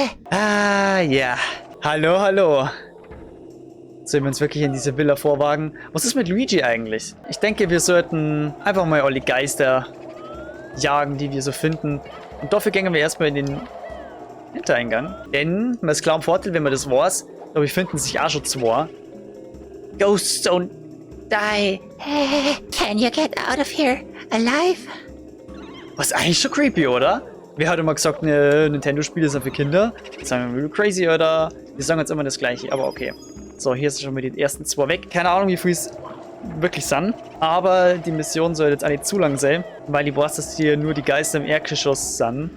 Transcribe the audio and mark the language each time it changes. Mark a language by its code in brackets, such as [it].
[de] Ah, ja. Hallo, hallo. Sollen wir uns wirklich in diese Villa vorwagen? Was ist mit Luigi eigentlich? Ich denke, wir sollten einfach mal alle Geister jagen, die wir so finden. Und dafür gehen wir erstmal in den Hintereingang. Denn, man ist klar im Vorteil, wenn man das weiß, aber wir finden sich auch schon 2. [en] Ghosts don't die. Can you get out of here alive? [de] Was eigentlich schon creepy, oder? Wer hat immer gesagt, ne, Nintendo-Spiele sind für Kinder? Das sagen wir crazy, oder? Wir sagen jetzt immer das Gleiche, aber okay. So, hier ist schon mal die ersten 2 weg. Keine Ahnung, wie viel es wirklich sind. Aber die Mission soll jetzt auch nicht zu lang sein, weil ich weiß, dass hier nur die Geister im Erdgeschoss sind.